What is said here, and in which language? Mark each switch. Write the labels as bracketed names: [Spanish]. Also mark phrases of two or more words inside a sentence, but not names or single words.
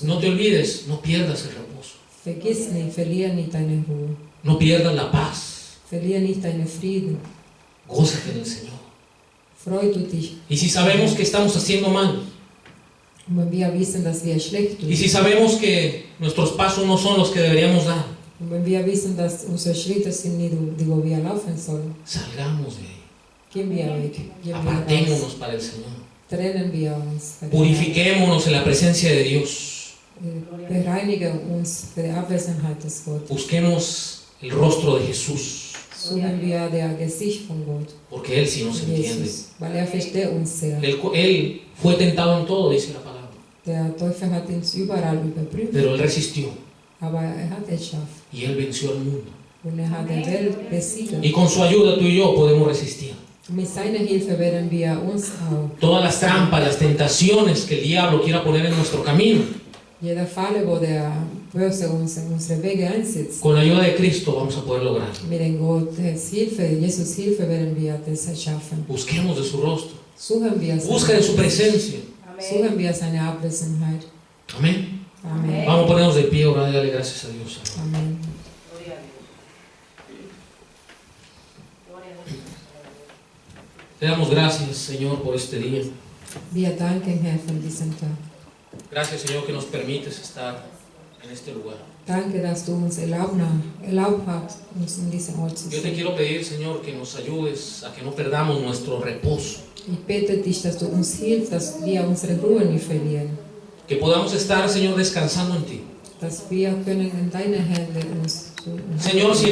[Spanish] No te olvides, no pierdas el reposo. [German] Vergiss nicht, verliere nicht deine Ruhe. [Spanish] No pierdas la paz. [German] Verliere nicht deinen Frieden. [Spanish] Gózate en el Señor. [German] Freu du dich. [Spanish] Y si sabemos que estamos haciendo mal, [German] Und wenn wir wissen, dass wir schlecht tun, [Spanish] y si sabemos que nuestros pasos no son los que deberíamos dar, [German] und wenn wir wissen, dass unsere Schritte sind nicht die, wo wir laufen sollen, [Spanish] salgamos de ahí. [German] gehen wir weg. Gehen wir raus. [Spanish] Apartémonos para el Señor. [German] Trennen wir uns. [Spanish] Purifiquémonos en la presencia de Dios. [German] Bereinigen uns für die Abwesenheit des Gottes. [Spanish] Busquemos el rostro de Jesús, [German] Suchen wir das Gesicht von Gott. [Spanish] porque Él sí nos entiende. [German] Jesus, weil er versteht uns sehr. [Spanish] Él fue tentado en todo, dice la palabra, [German] Der Teufel hat uns überall überprüft, [Spanish] pero Él resistió [German] aber er hat es geschafft. [Spanish] y Él venció al mundo. [German] Und er hat die Welt besiegt. [Spanish] Y con su ayuda tú y yo podemos resistir. [German] Mit seiner Hilfe werden wir uns auch [Spanish] Todas las trampas, las tentaciones que el diablo quiera poner en nuestro camino, [German] jeder Falle, wo der Böse uns in unsere Wege einsetzt, [Spanish] con la ayuda de Cristo vamos a poder lograrlo. [German] mit den Gottes Hilfe, Jesus Hilfe werden wir das schaffen. [Spanish] Busquemos de su rostro, [German] Suchen wir [Spanish] busca de su presencia. Amén. [German] Suchen wir seine Abwesenheit. [Spanish] Amén. Amen. Vamos a ponernos de pie, orar y darle gracias a Dios. Amen. Gloria a Dios. Gloria a Dios. Te damos gracias, Señor, por este día. [German] Wir danken, Herr, von diesem Tag. [Spanish] Gracias, Señor, que nos permites estar en este lugar. [German] Danke, dass du uns erlaubt hast, uns in diesem Ort zu [Spanish] Yo te [German] sehen. [Spanish] quiero pedir, Señor, que nos ayudes a que no perdamos nuestro reposo. [German] Ich bete dich, dass du uns hilfst, dass wir unsere Ruhe nicht verlieren. [Spanish] Que podamos estar, Señor, descansando en ti. [German] Dass wir können in deine Hände uns [Spanish] Señor, si